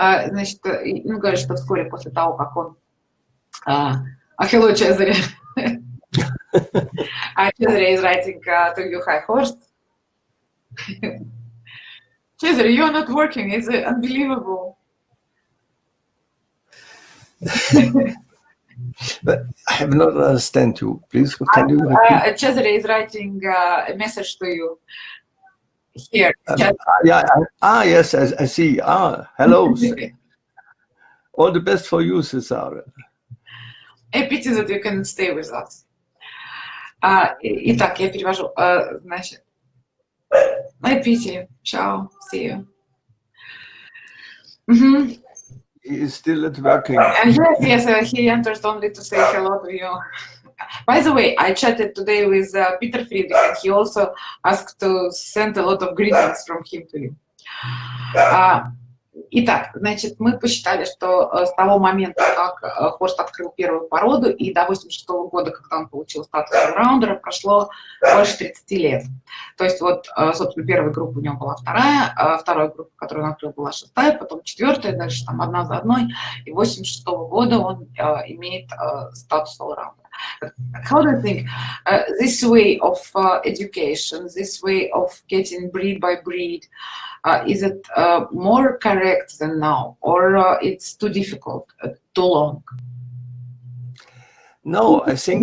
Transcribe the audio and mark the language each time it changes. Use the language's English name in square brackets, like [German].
[Russian] Значит, ну, говорят, что вскоре после того, как он [English] hello, [Russian] Cesare. [English] Cesare is writing to you, hi, Horst. Cesare, you're not working. It's unbelievable. But I have not understand you. Please, can you repeat? Cesare is writing a message to you here. Yes, I see. Hello. All the best for you, Cesare. A pity that you can stay with us. [Russian] Итак, я перевожу. Значит, [English] a pity. Ciao. See you. He is still at working. Yes, he enters only to say hello to you. By the way, I chatted today with Peter Friedrich, and he also asked to send a lot of greetings from him to you. [Russian] Итак, значит, мы посчитали, что с того момента, как Хорст открыл первую породу, и до 86 года, когда он получил статус раундера, прошло больше 30 лет. То есть вот, собственно, первая группа у него была вторая группа, которую он открыл, была 6-я, потом 4-я, дальше там одна за одной, и 86 года он имеет статус раундера. [English] How do you think this way of education, this way of getting breed by breed, is it more correct than now, or it's too difficult, too long? No, I think